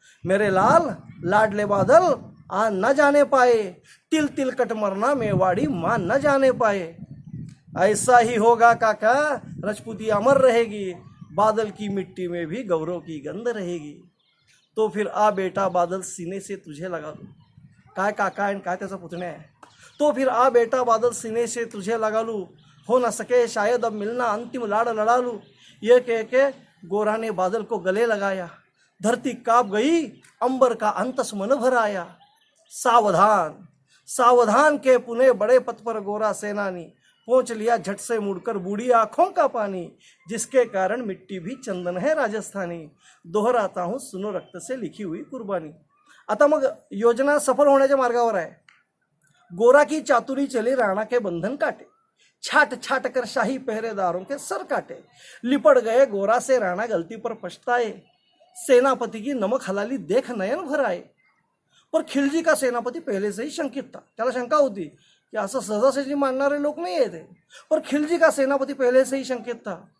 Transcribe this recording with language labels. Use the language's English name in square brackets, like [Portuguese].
[Hindi] मेरे लाल लाडले बादल आ न जाने पाए, तिल तिल कट मरना मेवाड़ी मां न जाने पाए। ऐसा ही होगा काका, राजपूती अमर रहेगी, बादल की मिट्टी में भी गौरव की गंध रहेगी। तो फिर आ बेटा बादल सीने से तुझे लगा लूं। [Marathi] काय काका आणि काय त्याचा पुतण्या आहे। [Hindi] तो फिर आ बेटा बादल सीने से तुझे लगा लूं, हो न सके शायद अब मिलना अंतिम लाड़ लड़ा लूं। ये कह के गोरा ने बादल को गले लगाया। धरती कांप गई, अंबर का अंतस मन भर आया। सावधान सावधान के पुणे बड़े पथ पर गोरा सेनानी, पहुंच लिया झट से मुड़कर बूढ़ी आंखों का पानी, जिसके कारण मिट्टी भी चंदन है राजस्थानी। दोहराता हूं सुनो रक्त से लिखी हुई कुर्बानी। [Marathi] आता मग योजना सफल होण्याच्या मार्गावर आहे। [Hindi] गोरा की चातुरी चली राणा के बंधन काटे, छाट छाट कर शाही पहरेदारों के सर काटे। लिपट गए गोरा से राणा गलती पर पछताए, सेनापति की नमक हलाली देख नयन भर आए। पर खिलजी का सेनापति पहले से ही शंकित था। [Marathi] त्याला शंका होती कि असं सहजासहजी मानणारे लोक नाही येते, [Hindi] पर खिलजी का सेनापति पहले से ही शंकित था।